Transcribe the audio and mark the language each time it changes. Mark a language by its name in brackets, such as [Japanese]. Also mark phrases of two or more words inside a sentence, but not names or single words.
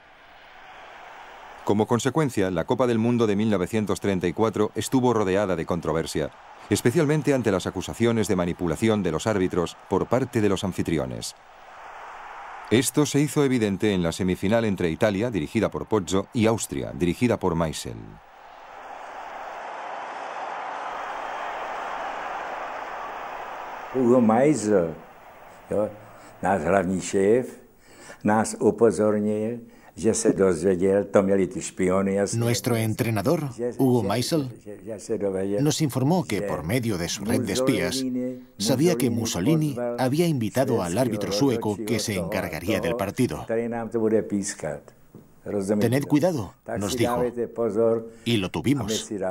[Spanish] Como consecuencia, la Copa del Mundo de 1934 estuvo rodeada de controversia, especialmente ante las acusaciones de manipulación de los árbitros por parte de los anfitriones. Esto se hizo evidente en la semifinal entre Italia, dirigida por Pozzo, y Austria, dirigida por Meisel. [Czech] Hugo Meisel, náš hlavní šéf, nás upozornil, že se dozvěděl, to měli ty špiony. [Spanish] Nuestro entrenador, Hugo Meisel, nos informó que por medio de su red de espías sabía que Mussolini había invitado al árbitro sueco que se encargaría del partido. Tened cuidado, nos dijo, y lo tuvimos.